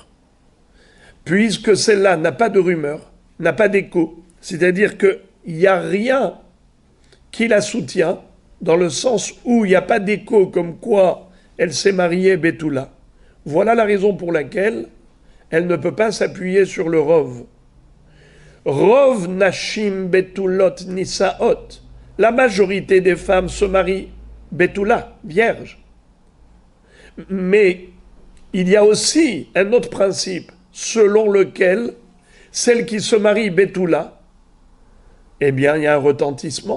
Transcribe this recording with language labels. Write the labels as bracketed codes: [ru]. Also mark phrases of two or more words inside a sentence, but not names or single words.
[fr] Puisque celle-là n'a pas de rumeurs, n'a pas d'écho, c'est-à-dire qu'il n'y a rien qui la soutient, dans le sens où il n'y a pas d'écho comme quoi elle s'est mariée Betula. Voilà la raison pour laquelle elle ne peut pas s'appuyer sur le rov. [he] רוב נשים בתולות נישאות. [fr] La majorité des femmes se marient Betula, vierge. Mais il y a aussi un autre principe selon lequel celle qui se marie Betula, eh bien, il y a un retentissement.